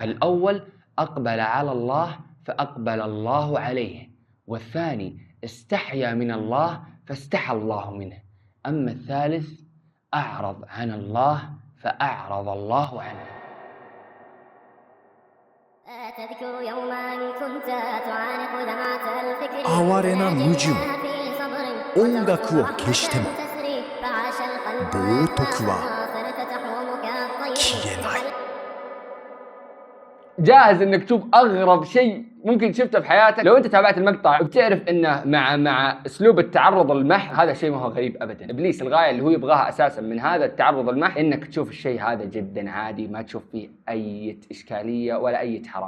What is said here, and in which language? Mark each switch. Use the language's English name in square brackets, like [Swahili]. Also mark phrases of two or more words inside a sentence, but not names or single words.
[Arabic] الأول أقبل على الله فأقبل الله عليه، والثاني استحيا من الله فاستحى الله منه، أما الثالث أعرض عن الله فأعرض الله عنه. تذكر يوما كنت تعانق دمعة الفكر [Japanese] 哀れな矛盾。音楽を消しても冒涜は消えない。 [Arabic] جاهز انك تشوف اغرب شيء ممكن شفته في حياتك؟ لو انت تابعت المقطع بتعرف انه مع اسلوب التعرض المح هذا شيء ما هو غريب ابدا. ابليس الغايه اللي هو يبغاها اساسا من هذا التعرض المح انك تشوف الشيء هذا جدا عادي، ما تشوف فيه اي اشكاليه ولا اي حرام.